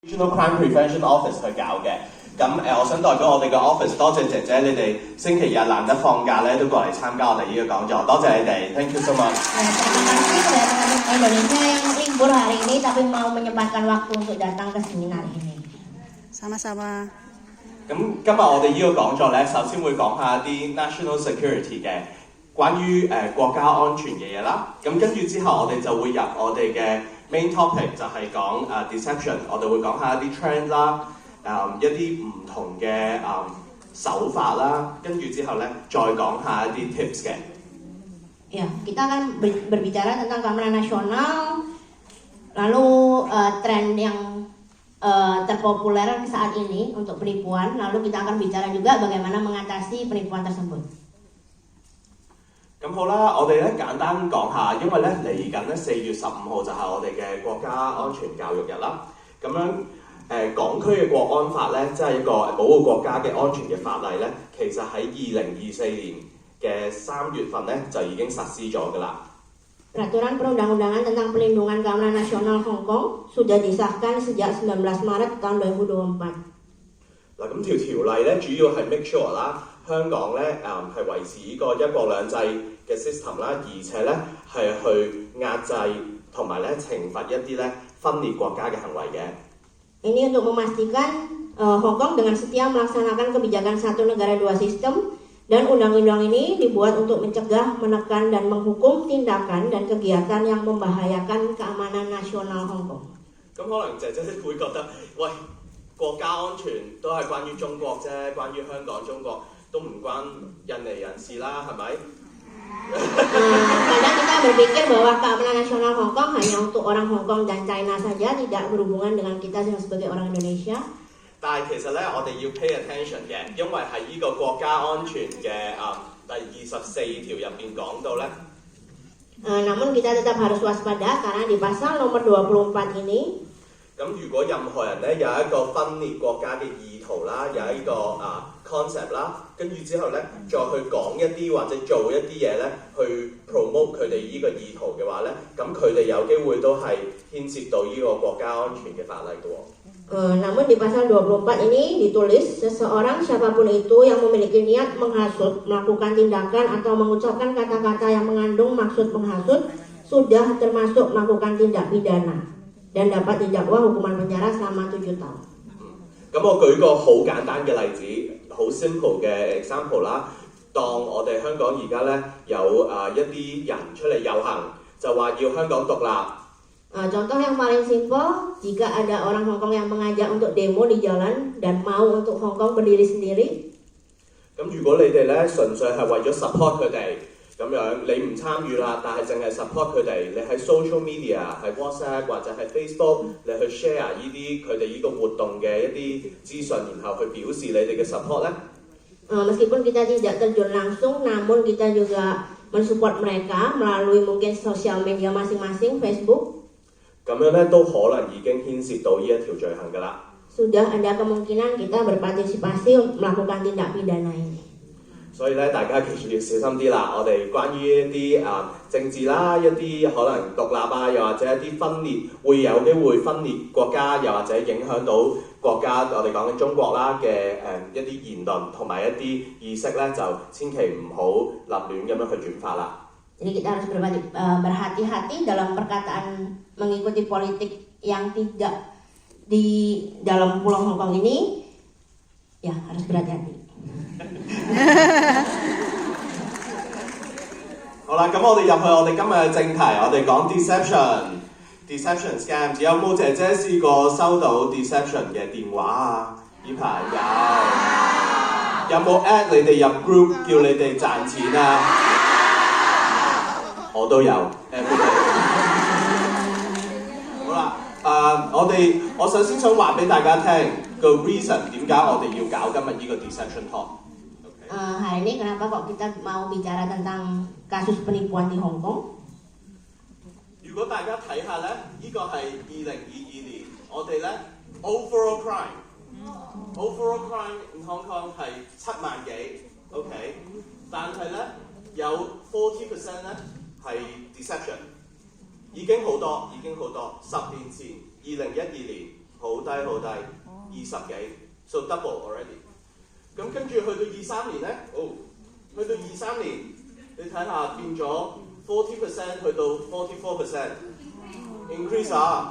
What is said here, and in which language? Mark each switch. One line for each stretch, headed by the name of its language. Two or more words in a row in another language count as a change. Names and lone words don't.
Cantonese: Regional Crime Prevention Office 去搞嘅。咁我想代表我哋嘅 office 多謝姐姐，你哋星期日難得放假咧，都過嚟參加我哋呢個講座，多謝你哋 ，
English: thank you so much。
Indonesian: Terima kasih kepada teman-teman Indonesia yang libur hari ini tapi mau menyempatkan waktu untuk datang ke seminar ini. Sama-sama。
Cantonese: 咁今日我哋呢個講座咧，首先會講下啲
English: national security
Cantonese: 嘅關於國家安全嘅嘢啦。咁跟住之後，我哋就會入我哋嘅
English: main topic
Cantonese: 就係講deception， 我哋會講下一啲 trend 啦，一啲唔同嘅手法啦，跟住之後咧再講下一啲 tips 嘅。
Indonesian: Ya, kita akan berbicara tentang keamanan nasional, lalu tren yang terpopuler saat ini untuk penipuan, lalu kita akan bicara juga bagaimana mengatasi penipuan tersebut.
Cantonese: 咁好啦，我哋咧簡單講下，因為咧嚟緊咧4月15號就係我哋嘅國家安全教育日啦。咁樣港區嘅國安法咧，即係一個保護國家嘅安全嘅法例咧，其實喺2024年嘅3月份咧就已經實施咗㗎啦。
Indonesian: Peraturan perundang-undangan tentang pelindungan keamanan nasional Hong Kong sudah disahkan sejak 19 Maret tahun 2024。
Cantonese: 嗱，咁條例咧主要係
English: make sure
Cantonese: 啦，香港咧係維持呢個一國兩制嘅 system 啦，而且咧係去壓制同埋咧懲罰一啲咧分裂國家嘅行為嘅。
Indonesian: Ini untuk memastikan Hong Kong dengan setia melaksanakan kebijakan satu negara dua sistem, dan undang-undang ini dibuat untuk mencegah, menekan, dan menghukum tindakan dan kegiatan yang membahayakan keamanan nasional Hong Kong。
Cantonese: 咁可能姐姐會覺得，喂，國家安全都係關於中國啫，關於香港、中國都唔關印尼人士啦，係咪？
Indonesian: Kadang kita berpikir bahwa keamanan nasional Hong Kong hanya untuk orang Hong Kong dan China saja, tidak berhubungan dengan kita sebagai orang Indonesia。
Cantonese: 但係其實咧，我哋要
English: pay attention
Cantonese: 嘅，因為喺呢個國家安全嘅第24條入邊講到咧。
Indonesian: Namun kita tetap harus waspada karena di pasal nomor 24 ini。
Cantonese: 咁如果任何人咧有一個分裂國家嘅意圖啦，有一個concept 啦，跟住之後咧再去講一啲或者做一啲嘢咧，去 promote 佢哋呢個意圖嘅話咧，咁佢哋有機會都係牽涉到呢個國家安全嘅法例嘅喎。
Indonesian: Namun di pasal 24 ini ditulis seseorang siapapun itu yang memiliki niat menghasut, melakukan tindakan atau mengucapkan kata-kata yang mengandung maksud menghasut sudah termasuk melakukan tindak pidana dan dapat didakwa hukuman penjara selama 7 tahun。
Cantonese: 咁我舉個好簡單嘅例子，好 simple 嘅 example 啦。當我哋香港而家咧有一啲人出嚟遊行，就話要香港獨立。
Indonesian: Contoh yang paling simpel, jika ada orang Hong Kong yang mengajak untuk demo di jalan dan mau untuk Hong Kong berdiri sendiri。
Cantonese: 咁如果你哋咧純粹係為咗 support 佢哋，咁樣你唔參與啦，但係淨係 support 佢哋，你喺
English: social media
Cantonese: 喺 WhatsApp 或者係 Facebook， 你去 share 呢啲佢哋呢個活動嘅一啲資訊，然後去表示你哋嘅 support 咧。
Indonesian: Meskipun kita tidak terjun langsung, namun kita juga mensupport mereka melalui mungkin sosial media masing-masing, Facebook。
Cantonese: 咁樣咧都可能已經牽涉到呢一條罪行㗎啦。
Indonesian: Sudah ada kemungkinan kita berpartisipasi melakukan tindak pidana ini。
Cantonese: 所以咧，大家其實要小心啲啦。我哋關於一啲政治啦，一啲可能獨立啊，又或者一啲分裂，會有機會分裂國家，又或者影響到國家。我哋講緊中國啦嘅一啲言論同埋一啲意識咧，就千祈唔好立亂咁樣去轉發啦。
Indonesian: Jadi kita harus berhati-hati dalam perkataan mengikuti politik yang tidak di dalam Pulau Hong Kong ini, ya harus berhati-hati。
Cantonese: 好啦，咁我哋入去我哋今日嘅正題，我哋講
English: deception scams。
Cantonese: 有冇姐姐試過收到 deception 嘅電話啊？呢排有。有冇 at 你哋入 group 叫你哋賺錢啊？我都有。好啦，我首先想話俾大家聽個 reason 點解我哋要搞今日呢個
English: deception talk。
Cantonese: Hari
Indonesian: ini kenapa kok kita mau bicara tentang kasus penipuan di Hong Kong？
Cantonese: 如果大家睇下咧，呢個係2022年，我哋咧
English: overall crime in Hong Kong
Cantonese: 係7萬幾 ，OK， 但係咧有 40% 咧係 deception， 已經好多。10年前2012年好低，20幾 ，
English: so double already。
Cantonese: 咁跟住去到23年咧，去到23年，你睇下變咗40% 去到44% increase 啊！